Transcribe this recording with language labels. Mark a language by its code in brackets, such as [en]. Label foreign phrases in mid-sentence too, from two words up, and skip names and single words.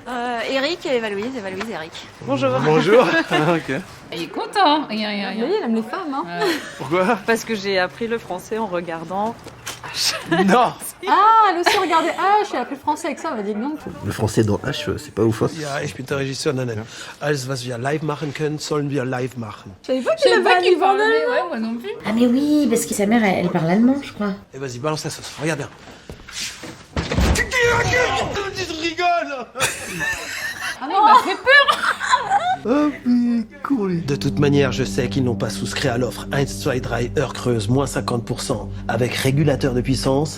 [fr] Eric et Eva-Louise, Eric. Bonjour. Ok. Il est content. Oui, il aime les femmes, hein. Pourquoi? Parce que j'ai appris le français en regardant. Non. Ah, elle aussi regardait H, elle a appris le français avec ça, on va dire non. Le français dans H, c'est pas ouf. Hein. [de] Ja, ich bin der Regisseur. Nein, nein. Alles, was wir live machen können, sollen wir live machen. [fr] Je savais pas qu'il avait pas qu'il parlait. Ouais, moi non plus. Ah, mais oui, parce que sa mère, elle parle allemand, je crois. Et vas-y, balance la sauce. Regarde bien. Tu rigoles. Ah non, il m'a fait peur. Oh, mais cool. De toute manière, je sais qu'ils n'ont pas souscrit à l'offre 1, 2, 3, heure creuse, moins 50%, avec régulateur de puissance.